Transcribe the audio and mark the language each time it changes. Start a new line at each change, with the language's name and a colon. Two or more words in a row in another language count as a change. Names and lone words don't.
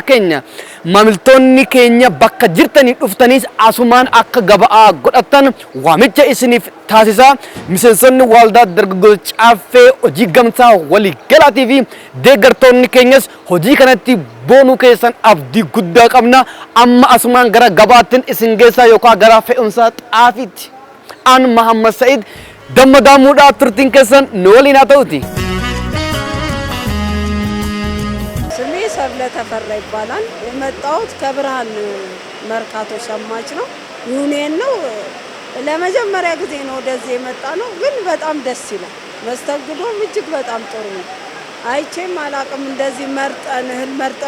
Oromo: keenya maamiltoonni keenya bakka jirtanii dhuftaniis asumaan akka gabaa godhatan waamicha isiniif taasisaa miseensonni waldaa dargaggoota caffee hojii gamtaa walii galaatii fi deeggartoonni keenyas hojii kanatti boonuu keessan abdii guddaa qabna amma asumaan gara gabaattiin isin geessaa yookaan gara fe'umsa xaafiitti an Muhammad Said dammadamuudhaa turtiin keessan nu waliin haa ta'uuti.
Amharic: ሰብለ ተፈራ ይባላል የመጣሁት ከብርሃን መርካቶ ሸማች ነው ዩኒየን ነው ለመጀመሪያ ጊዜ ነው ወደዚህ የመጣ ነው ግን በጣም ደስ ይላል መስተንግዶም እጅግ በጣም ጥሩ ነው አይቼም አላቅም እንደዚህ መርጠን